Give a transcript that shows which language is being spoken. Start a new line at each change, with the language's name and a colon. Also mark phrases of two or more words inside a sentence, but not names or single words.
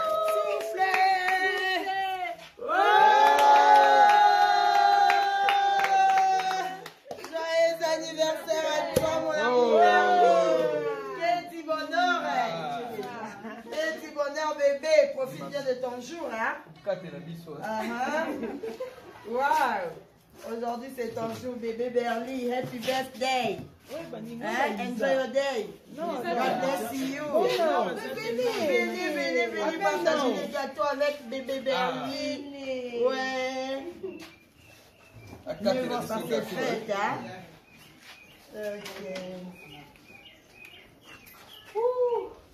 French: Joyeux anniversaire à toi, mon amour. Quel petit bonheur. Quel petit bonheur, bébé. Profite bien de ton jour, hein. Wow. Aujourd'hui, c'est ton jour, bébé Berly.
English: Happy birthday. Hein? Enjoy your day. God bless you.
French: Venez partager les gâteaux avec bébé Berly. Ouais. Mieux vaut passer fête, hein? Ok. Ouh.